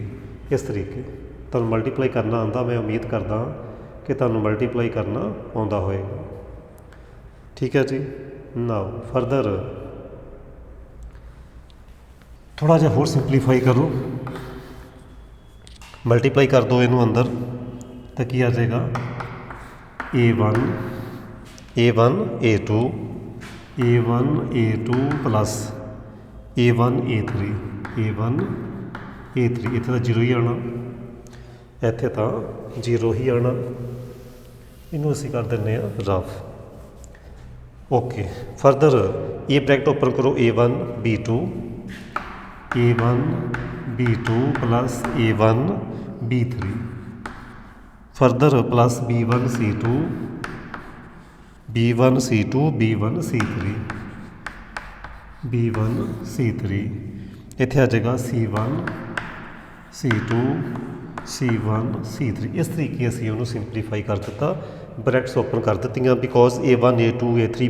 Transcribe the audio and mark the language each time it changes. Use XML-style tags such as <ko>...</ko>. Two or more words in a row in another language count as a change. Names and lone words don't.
<pa>ਇਸ ਤਰੀਕੇ ਤੁਹਾਨੂੰ ਮਲਟੀਪਲਾਈ ਕਰਨਾ ਆਉਂਦਾ। ਮੈਂ ਉਮੀਦ ਕਰਦਾ ਕਿ ਤੁਹਾਨੂੰ ਮਲਟੀਪਲਾਈ ਕਰਨਾ ਆਉਂਦਾ ਹੋਏਗਾ। ਠੀਕ ਹੈ ਜੀ।</pa> <en>now further</en> <pa>ਥੋੜ੍ਹਾ ਜਿਹਾ ਹੋਰ ਸਿੰਪਲੀਫਾਈ ਕਰੋ, ਮਲਟੀਪਲਾਈ ਕਰ ਦਿਓ ਇਹਨੂੰ ਅੰਦਰ, ਤਾਂ ਕੀ ਆ ਜਾਏਗਾ A1 A2 A1 A2 ਪਲੱਸ A1 A3 A1 A3। ਇੱਥੇ ਤਾਂ 0 ਹੀ ਆਉਣਾ, ਇੱਥੇ ਤਾਂ 0 ਹੀ ਆਉਣਾ। ਇਹਨੂੰ ਅਸੀਂ ਕਰ ਦਿੰਦੇ ਹਾਂ ਰਫ।</pa> <en>okay further</en> <hi>ये</hi> <en>bracket open</en> <hi>करो A1 B2 A1 B2 प्लस A1 B3</hi> <en>further plus</en> <hi>B1 C2</hi> <pa>B1 C2 B1 C3 B1 C3 ਇੱਥੇ ਆ ਜਾਏਗਾ C1 C2 C1 C3 ਇਸ ਤਰੀਕੇ ਅਸੀਂ ਉਹਨੂੰ ਸਿੰਪਲੀਫਾਈ ਕਰ ਦਿੱਤਾ</pa> <en>brackets open</en> <pa>ਕਰ ਦਿੱਤੀਆਂ ਬਿਕੋਜ਼ A1 A2 A3</pa>